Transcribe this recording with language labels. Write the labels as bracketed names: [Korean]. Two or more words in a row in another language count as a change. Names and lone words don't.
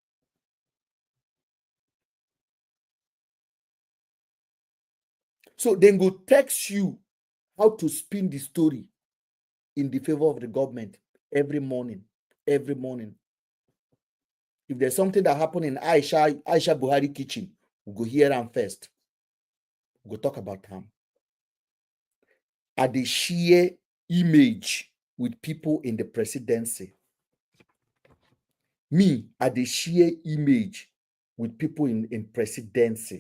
[Nigerian Pidgin] So then go text you how to spin the story in the favor of the government every morning. Every morning. If there's something that happened in Aisha Buhari kitchen, we go hear am first. We go talk about am. I dey share image with people in the presidency. Me, I dey share image with people in presidency.